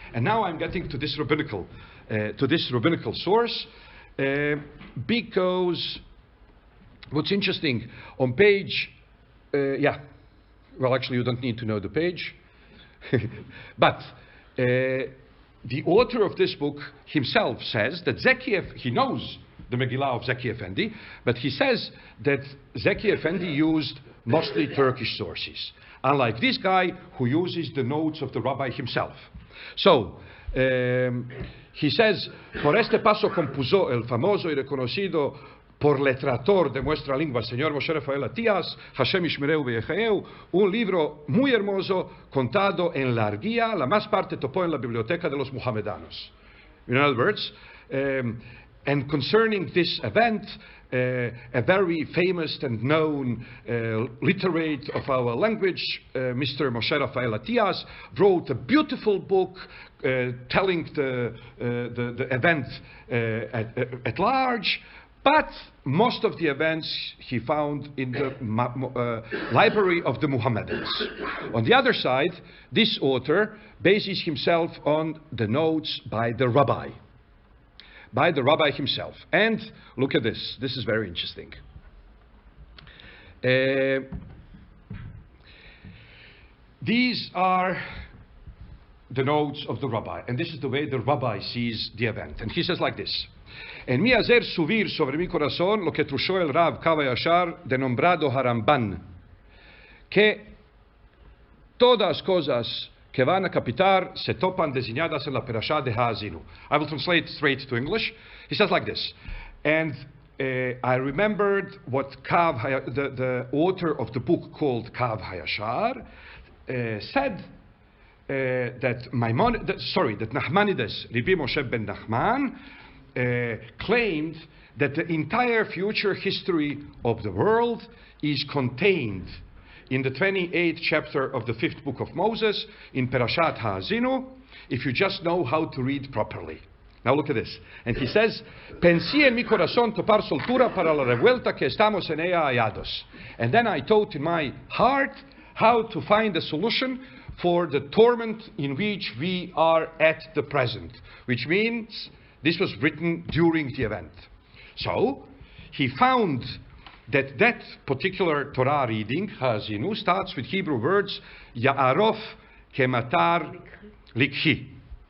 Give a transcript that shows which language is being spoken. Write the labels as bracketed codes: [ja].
[en] And now I'm getting to this rabbinical source, because what's interesting on page, well, actually, you don't need to know the page, but the author of this book himself says that he knows the Megillah of Zeki Effendi, but he says that Zeki Effendi used mostly Turkish sources, unlike this guy who uses the notes of the rabbi himself. So, he says, [lad] por este paso compuso el famoso y reconocido por letrator de nuestra lengua, señor Moshe Rafael Atías, [he] Hashem Ishmereu V'Yechayeu, [lad] un libro muy hermoso, contado en larguía, la más parte topó en la biblioteca de los muhammedanos. [en] In other words, and concerning this event, a very famous and known literate of our language, Mr. Moshe Rafael Atías, wrote a beautiful book telling the event at large, but most of the events he found in the library of the Muhammadans. On the other side, this author bases himself on the notes by the rabbi himself. And look at this. This is very interesting. These are the notes of the rabbi, and this is the way the rabbi sees the event. And he says like this: [lad] En mi hacer subir sobre mi corazón lo que trushó el Rav Kava Yashar de nombrado Haramban, que todas cosas que van a capitar se topan designadas en la perashá de Haazinu. [en] I will translate straight to English. He says like this, and I remembered what the author of the book called Kav Hayashar said, that Nachmanides, Rabbi Moshe ben Nachman, claimed that the entire future history of the world is contained in the 28th chapter of the 5th book of Moses, in Perashat Haazinu, if you just know how to read properly. Now look at this. And he says, [lad] Pensé en mi corazón topar soltura para la revuelta que estamos en ella hallados. [en] And then I thought in my heart how to find a solution for the torment in which we are at the present. Which means this was written during the event. So, he found that particular Torah reading, Haazinu, starts with Hebrew words, [he] Ya'arof kematar likhi.